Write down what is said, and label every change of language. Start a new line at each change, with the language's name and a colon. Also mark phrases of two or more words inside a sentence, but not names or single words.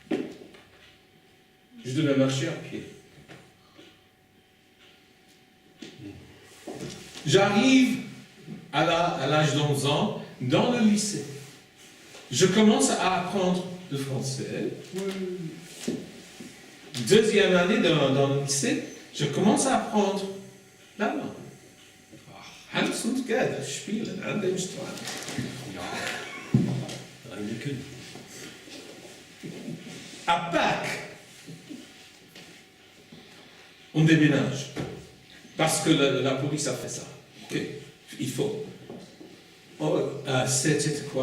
French: Je devais marcher à pied. J'arrive à l'âge d'11 ans dans le lycée. Je commence à apprendre le français. Deuxième année dans le lycée, je commence à apprendre l'allemand.
German: Hans und Gerd spielen an dem Strand.
French: À Pâques, on déménage. Parce que la police a fait ça. Okay. Il faut. Oh, c'était quoi?